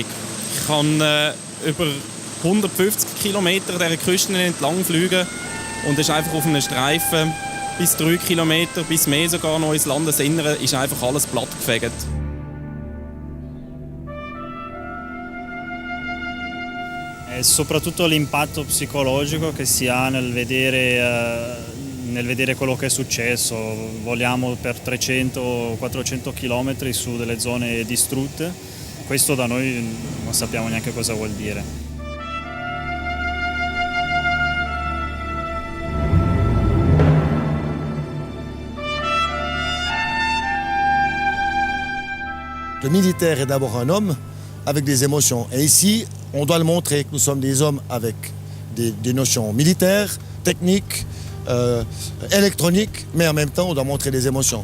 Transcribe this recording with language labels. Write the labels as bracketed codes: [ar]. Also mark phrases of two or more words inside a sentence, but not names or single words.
[de] Ich kann über 150 Kilometer dieser Küsten entlang fliegen und ist einfach auf einem Streifen bis 3 Kilometer, bis mehr sogar noch ins Landesinnere, ist einfach alles plattgefegt. [it] È soprattutto l'impatto psicologico che si ha nel vedere quello che è successo. Voliamo per 300-400 km su delle zone distrutte. Questo da noi non sappiamo neanche cosa vuol dire. [fr] Le militaire est d'abord un homme avec des émotions. Et ici, on doit le montrer que nous sommes des hommes avec des notions militaires, techniques, électronique, mais en même temps, on doit montrer des émotions.